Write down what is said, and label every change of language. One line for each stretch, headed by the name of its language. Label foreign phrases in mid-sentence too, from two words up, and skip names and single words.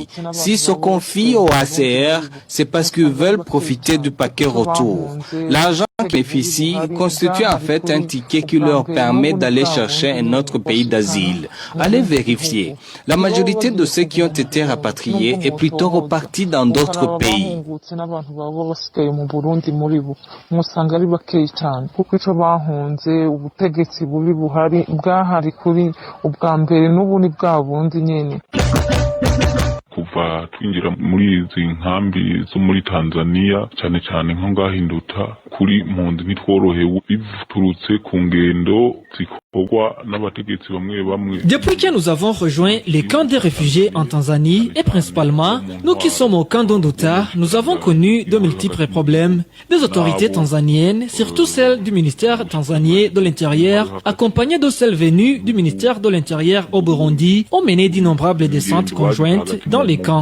French: S'ils se confient au HCR, c'est parce qu'ils veulent profiter du paquet retour. L'argent qui bénéficie constitue en fait un ticket qui leur permet d'aller chercher un autre pays d'asile. Allez vérifier. La majorité de ceux qui ont été rapatriés est plutôt reparti dans d'autres pays.
Kinyarwanda: kuva twinjira muri izi nkambi zo muri Tanzania cyane cyane nko ngahinduta kuri mpunzi ntitworohewe biturutse ku ngendo zikorwa n'abategetsi bamwe bamwe.
French: Depuis que nous avons rejoint les camps des réfugiés en Tanzanie et principalement nous qui sommes au camp d'Onduta, nous avons connu de multiples problèmes. Des autorités tanzaniennes, surtout celles du ministère tanzanien de l'Intérieur, accompagnées de celles venues du ministère de l'Intérieur au Burundi, ont mené d'innombrables descentes conjointes dans les camps.